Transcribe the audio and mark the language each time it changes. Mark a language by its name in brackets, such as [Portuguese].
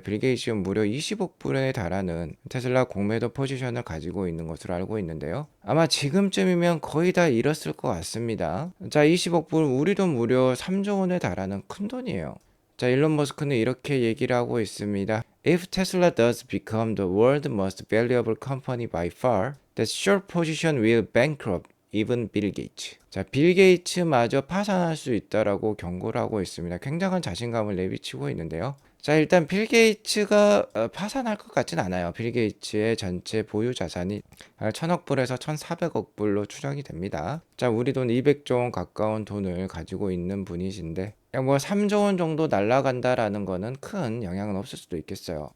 [Korean] 빌 게이츠는 무려 20억 불에 달하는 테슬라 공매도 포지션을 가지고 있는 것으로 알고 있는데요. 아마 지금쯤이면 거의 다 잃었을 것 같습니다. 자, 20억 불, 우리 돈 무려 3조 원에 달하는 큰 돈이에요. 자, 일론 머스크는 이렇게 얘기를 하고 있습니다. [English] If Tesla does become the world's most valuable company by far, that short position will bankrupt even Bill Gates. [Korean] 자, 빌 게이츠마저 파산할 수 있다라고 경고를 하고 있습니다. 굉장한 자신감을 내비치고 있는데요. 자, 일단 빌 게이츠가 파산할 것 같진 않아요. 빌 게이츠의 전체 보유 자산이 1000억 불에서 1400억 불로 추정이 됩니다. 자, 우리 돈 200조 원 가까운 돈을 가지고 있는 분이신데 그냥 뭐 3조 원 정도 날아간다라는 거는 큰 영향은 없을 수도 있겠어요.